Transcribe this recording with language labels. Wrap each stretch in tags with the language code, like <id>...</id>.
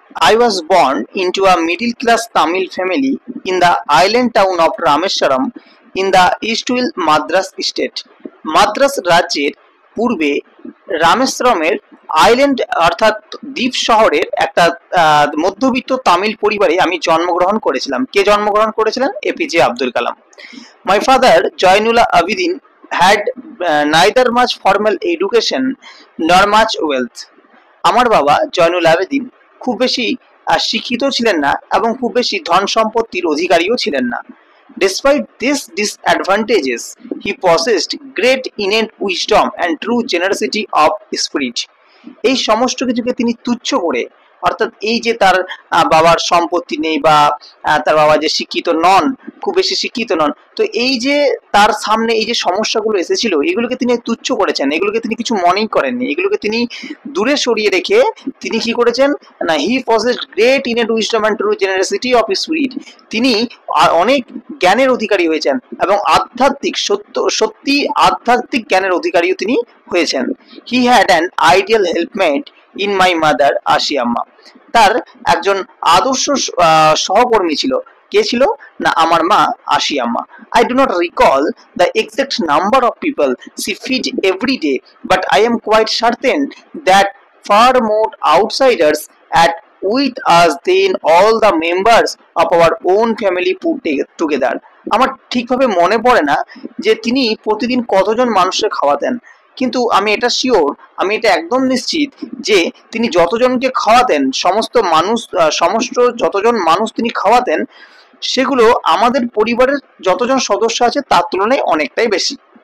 <en>I was born into a middle-class Tamil family in the island town of Rameswaram in the Eastwill Madras state.</en> <bn>Madras রাজ্যের পূর্বে রামেশ্বরমের island অর্থাৎ দ্বীপ শহরের একটা মধ্যবিত্ত তামিল পরিবারে আমি জন্মগ্রহণ করেছিলাম। কে জন্মগ্রহণ করেছিলেন? APJ Abdul Kalam.</bn> <en>My father Jainul Abedin had neither much formal education nor much wealth.</en> <bn>আমার বাবা জয়নুল আবেদিন খুব বেশি শিক্ষিত ছিলেন না এবং খুব বেশি ধন সম্পত্তির অধিকারীও ছিলেন না।</bn> <en>Despite these disadvantages, he possessed great innate wisdom and true generosity of spirit.</en> <bn>এই সমস্ত কিছুকে তিনি তুচ্ছ করে, অর্থাৎ এই যে তার বাবার সম্পত্তি নেই বা তার বাবা যে শিক্ষিত নন, খুব বেশি শিক্ষিত নন, তো এই যে তার সামনে এই যে সমস্যাগুলো এসেছিল এগুলোকে তিনি তুচ্ছ করেছেন, এগুলোকে তিনি কিছু মনেই করেননি, এগুলোকে তিনি দূরে সরিয়ে রেখে তিনি কি করেছেন না,</bn> <en>He possessed great innate wisdom and true generosity of spirit.</en> <bn>তিনি অনেক জ্ঞানের অধিকারী হয়েছেন এবং আধ্যাত্মিক সত্যি আধ্যাত্মিক জ্ঞানের অধিকারীও তিনি হয়েছেন।</bn> <en>He had an ideal helpmate in my mother Ashiyamma.</en> <bn>তার একজন আদর্শ সহকর্মী ছিল। কে ছিল না? আমার মা Ashiamma.</bn> <en>I do not recall the exact number of people she fed every day, but I am quite certain that far more outsiders at with us than all the members of our own family put together.</en> <bn>আমার ঠিকভাবে মনে পড়ে না যে তিনি প্রতিদিন কতজন মানুষকে খাওয়াতেন, কিন্তু আমি এটা শিওর, আমি এটা একদম নিশ্চিত যে তিনি যতজনকে খাওয়াতেন, সমস্ত যতজন মানুষ তিনি খাওয়াতেন, সেগুলো আমাদের পরিবারের যতজন সদস্য আছে তার তুলনায় অনেকটাই বেশি।</bn>